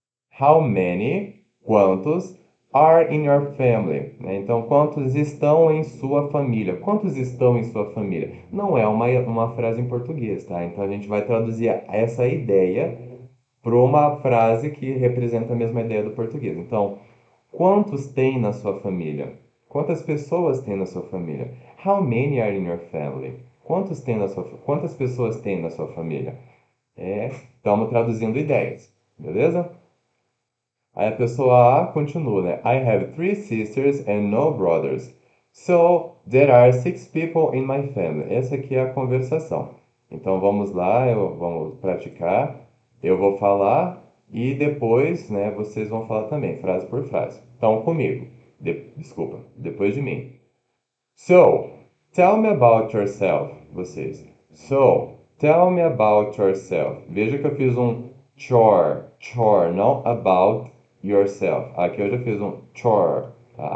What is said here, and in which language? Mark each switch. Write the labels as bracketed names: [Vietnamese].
[English] How many, [Portuguese] quantos, [English] are in your family? [Portuguese] Né? Então, quantos estão em sua família? Quantos estão em sua família? Não é uma frase em português, tá? Então, a gente vai traduzir essa ideia para uma frase que representa a mesma ideia do português. Então, quantos tem na sua família? Quantas pessoas tem na sua família? [English] How many are in your family? [Portuguese] Quantas pessoas tem na sua família? Estamos traduzindo ideias, beleza? Aí a pessoa A continua, né? [English] I have three sisters and no brothers. So, there are six people in my family. [Portuguese] Essa aqui é a conversação. Então vamos lá, vamos praticar. Eu vou falar e depois, né, vocês vão falar também, frase por frase. Então, comigo. Desculpa, depois de mim. [English] So, tell me about yourself, [Portuguese] vocês. [English] So, tell me about yourself. [Portuguese] Veja que eu fiz um chore, não [English] about yourself. [Portuguese] Aqui eu já fiz um chore, tá?